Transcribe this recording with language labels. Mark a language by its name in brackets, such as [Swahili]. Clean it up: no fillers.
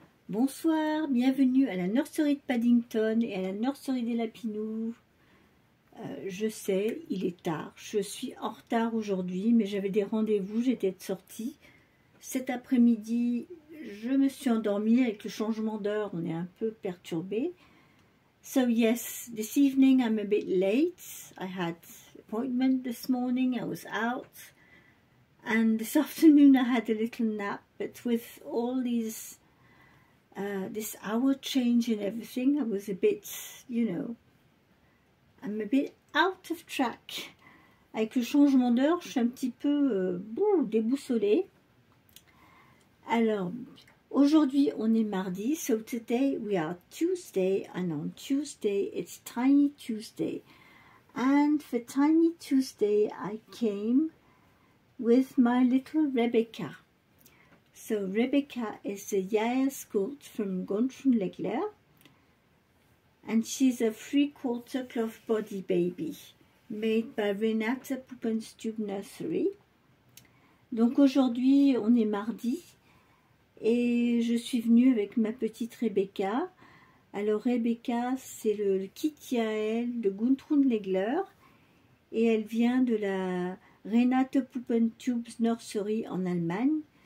[French] Bonsoir, bienvenue à la nurserie de Paddington et à la nurserie des Lapinous. Je sais, il est tard, je suis en retard aujourd'hui, mais j'avais des rendez-vous, j'étais de sortie. Cet après-midi, je me suis endormie avec le changement d'heure, on est un peu perturbé. [English] So yes, this evening I'm a bit late. I had appointment this morning, I was out, and this afternoon I had a little nap, but with all these this hour change and everything, I was a bit, I'm a bit out of track. [French] Avec le changement d'heure, je suis un petit peu déboussolée. Alors, aujourd'hui on est mardi, [English] so today we are Tuesday, and on Tuesday it's Tiny Tuesday. And for Tiny Tuesday, I came with my little Rebecca. So Rebecca is a Yael Scout from Gontran-Legler, and she's a 3/4 cloth body baby made by Renata Puppenstube Nursery. [French] Donc aujourd'hui, on est mardi et je suis venue avec ma petite Rebecca. Alors Rebecca, c'est le kit Yael de Gontran-Legler et elle vient de la Renate Puppenstube Nursery en Allemagne.